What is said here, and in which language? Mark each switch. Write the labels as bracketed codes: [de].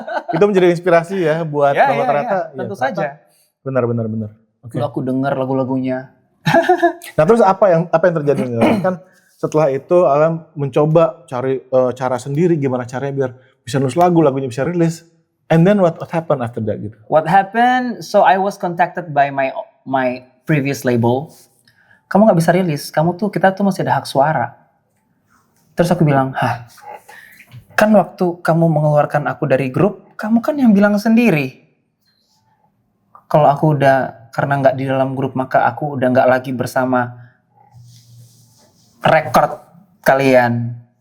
[id] Itu menjadi inspirasi ya buat Mama Ternyata. Tentu saja. Benar. Oke. Dulu aku denger lagu-lagunya. Nah terus apa yang terjadi kan setelah itu Alan mencoba cari cara sendiri gimana caranya biar bisa nulis lagunya bisa rilis. [en] And then what happened after that gitu? What happened? So I was contacted by my previous label. [id] Kamu nggak bisa rilis. Kita tuh masih ada hak suara. Terus aku bilang, kan waktu kamu mengeluarkan aku dari grup, kamu kan yang bilang sendiri. Kalau aku udah karena nggak di dalam grup maka aku udah nggak lagi bersama record kalian.